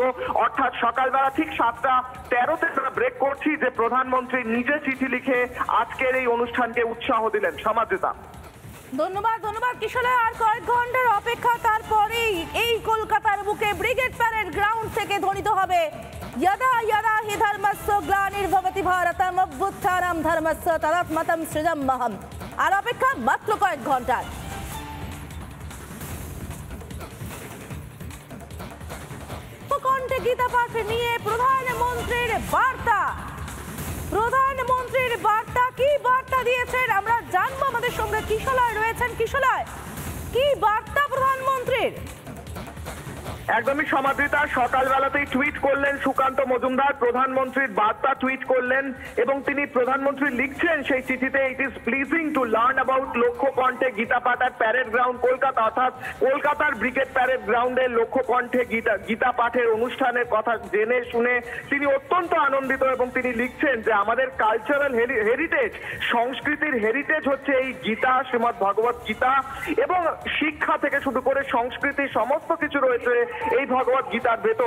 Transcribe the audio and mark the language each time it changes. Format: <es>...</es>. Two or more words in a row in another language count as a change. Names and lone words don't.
<bn>অর্থাৎ সকালবেলা ঠিক 7:13-তে আমরা ব্রেক করছি যে প্রধানমন্ত্রী নিজে চিঠি লিখে আজকের এই অনুষ্ঠানকে উৎসাহ দিলেন। সমাদৃতা, ধন্যবাদ কিশলয়। আর কয়েক ঘন্টার অপেক্ষা, তারপরেই এই কলকাতার বুকে ব্রিগেড প্যারেড গ্রাউন্ড থেকে ধ্বনিত হবে</bn> <sa>यदा यदा हि धर्मस्य ग्लानिर्भवति भारतम अभ्युत्थानं धर्मस्य तदात्मनं सृजाम्यहम्।</sa> <bn>আর অপেক্ষা মাত্র কয়েক ঘন্টার। উপকণ্ঠে গীতা পাঠ নিয়ে প্রধানমন্ত্রীর বার্তা কি বার্তা দিয়েছেন আমরা জানবো। আমাদের সঙ্গে কিশলয় রয়েছেন। কিশলয়, কি বার্তা প্রধানমন্ত্রীর? একদমই সমাদৃতা, সকালবেলাতেই টুইট করলেন সুকান্ত মজুমদার, প্রধানমন্ত্রীর বার্তা টুইট করলেন এবং তিনি প্রধানমন্ত্রী লিখছেন সেই চিঠিতে,</bn> <en>ইট is pleasing to learn about</en> <bn>লক্ষ্য কণ্ঠে গীতা পাঠ অ্যাট প্যারেড গ্রাউন্ড কলকাতা, অর্থাৎ কলকাতার ব্রিগেড প্যারেড গ্রাউন্ডে লক্ষ্য কণ্ঠে গীতা পাঠের অনুষ্ঠানের কথা জেনে শুনে তিনি অত্যন্ত আনন্দিত এবং তিনি লিখছেন যে আমাদের</bn> <en>cultural heritage,</en> <bn>সংস্কৃতির হেরিটেজ হচ্ছে এই গীতা, শ্রীমদ্ ভগবত গীতা, এবং শিক্ষা থেকে শুরু করে সংস্কৃতি সমস্ত কিছু রয়েছে এই ভগবত গীতার ভেতর।</bn>